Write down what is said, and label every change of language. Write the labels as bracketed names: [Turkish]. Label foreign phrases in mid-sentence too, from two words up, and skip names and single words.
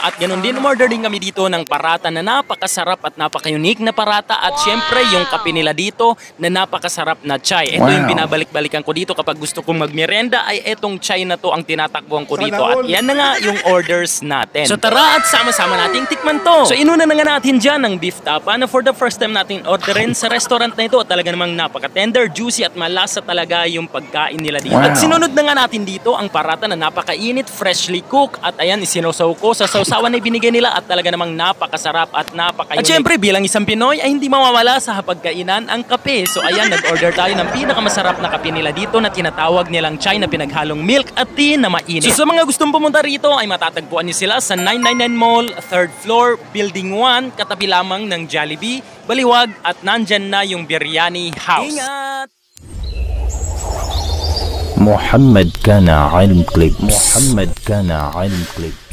[Filipino] At ganun din umorder din kami dito ng parata na napakasarap at napaka-unique na parata at syempre yung kape nila dito na napakasarap na chai. Ito yung binabalik-balikan ko dito kapag gusto kong magmerienda ay etong chai na to ang tinatakbuhan ko dito at yan na nga yung orders natin. So tara at sama-sama nating tikman to. So inuna na nga natin dyan ng beef tapa na [English] for the first time [Filipino] natin orderin sa restaurant na ito at talaga namang napaka-tender, juicy at malasa talaga yung pagkain nila dito. At sinunod na nga natin dito ang parata na napakainit, [English] freshly cooked [Filipino] at ayan isinusaw ko sa sausawan na ibinigay nila at talaga namang napakasarap at napaka-unique. At syempre bilang isang Pinoy ay hindi mawawala sa hapagkainan ang kape. So ayan nag-order tayo ng pinakamasarap na kape nila dito na tinatawag nilang chai na pinaghalong milk at tea na mainit. So sa mga gustong pumunta rito ay matatagpuan niyo sila sa 999 Mall, 3rd floor, Building 1, katabi lamang ng Jollibee, Baliwag at nandyan na yung Biryani House. Ingat! محمد كان علم كليبس. محمد كان علم كليبس.